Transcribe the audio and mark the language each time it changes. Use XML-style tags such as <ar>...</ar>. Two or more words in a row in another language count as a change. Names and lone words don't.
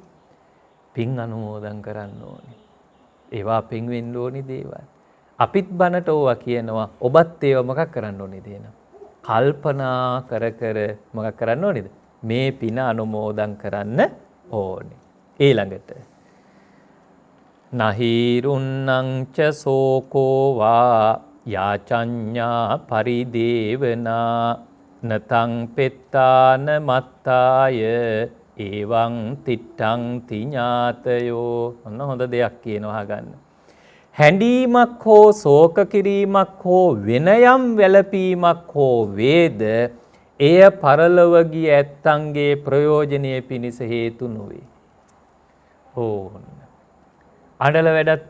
<si>පින් අනුමෝදන් කරන්න ඕනේ. ඒවා පින් වෙන්න ඕනේ දේවල්. අපිත් බනට ඕවා කියනවා. ඔබත් ඒවා මොකක් කරන්න ඕනේද එහෙනම්? කල්පනා කර කර මොකක් කරන්න ඕනේද? මේ පින අනුමෝදන් කරන්න ඕනේ.</si> <pi>ඊළඟට නහිරුන්නං ච සෝකෝ වා යාචඤ්ඤා පරිදේවනා නතං පෙත්තාන මත්තාය එවං තිට්ඨං තිඥාතයෝ.</pi> <si>ඔන්න හොඳ දෙයක් කියනවා අහගන්න. හැඬීමක් හෝ ශෝක කිරීමක් හෝ වෙනයම් වැළපීමක් හෝ වේද එය පරලොව ගිය ඇත්තන්ගේ ප්‍රයෝජනීය පිණිස හේතු නොවේ. ඕන්න. අඩල වැඩක් තියෙනවා.</si>